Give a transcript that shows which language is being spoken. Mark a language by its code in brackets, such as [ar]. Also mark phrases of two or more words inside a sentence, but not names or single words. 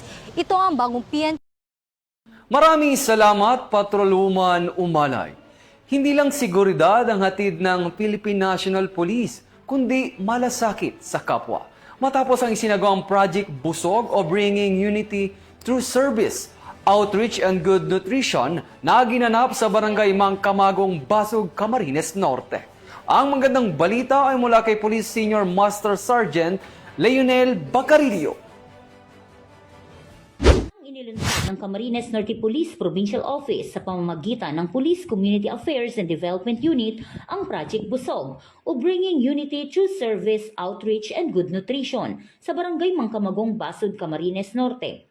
[tl] Ito ang bagong PNP. Maraming salamat, Patrolwoman Umalay. Hindi lang seguridad ang hatid ng Philippine National Police, kundi malasakit sa kapwa. Matapos ang isinagawang Project Busog o Bringing Unity Through Service, Outreach and Good Nutrition na ginanap sa Barangay Mangkamagong, Basug, Camarines Norte. Ang magandang balita ay mula kay Police Senior Master Sergeant Leonel Bacarillo. Inilunsad ng Camarines Norte Police Provincial Office sa pamamagitan ng Police Community Affairs and Development Unit ang Project Busog o Bringing Unity Through Service, Outreach and Good Nutrition sa Barangay Mangkamagong, Basud, Camarines Norte.